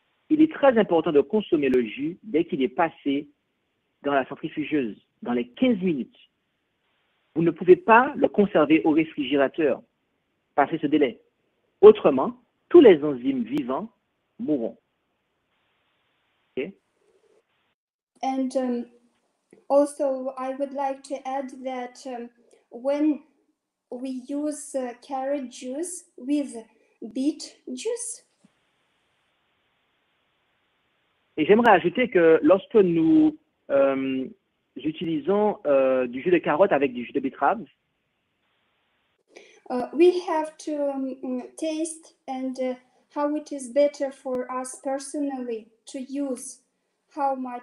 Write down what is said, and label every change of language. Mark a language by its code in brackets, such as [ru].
[fr] Il est très important de consommer le jus dès qu'il est passé dans la centrifugeuse, dans les 15 minutes. Vous ne pouvez pas le conserver au réfrigérateur, passer ce délai. Autrement, tous les enzymes vivants mourront. [en] Okay? And also, I would like to add that when we use carrot juice with beet juice, [fr] Et j'aimerais ajouter que lorsque nous utilisons du jus de carotte avec du jus de betterave, [en] we have to taste and how it is better for us personally to use, how much.